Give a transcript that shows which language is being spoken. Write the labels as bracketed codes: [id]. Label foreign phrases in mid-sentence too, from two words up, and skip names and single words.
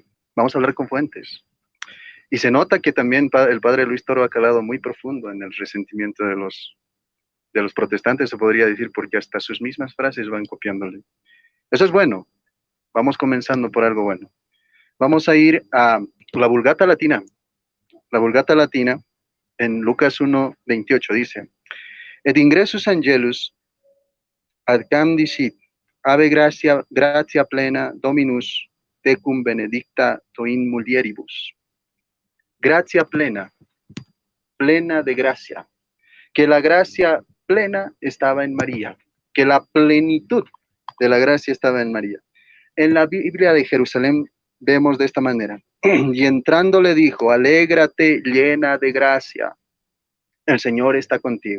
[es] Vamos a hablar con fuentes. Y se nota que también el padre Luis Toro ha calado muy profundo en el resentimiento de los protestantes, se podría decir, porque hasta sus mismas frases van copiándole. Eso es bueno. Vamos comenzando por algo bueno. Vamos a ir a la Vulgata Latina. La Vulgata Latina, en Lucas 1:28, dice: [la] Et ingressus angelus ad cam dicit, ave gratia plena Dominus tecum benedicta tu in mulieribus. [es] Gracia plena, plena de gracia. Que la gracia plena estaba en María, que la plenitud de la gracia estaba en María. En la Biblia de Jerusalén vemos de esta manera: y entrando le dijo, alégrate llena de gracia, el Señor está contigo.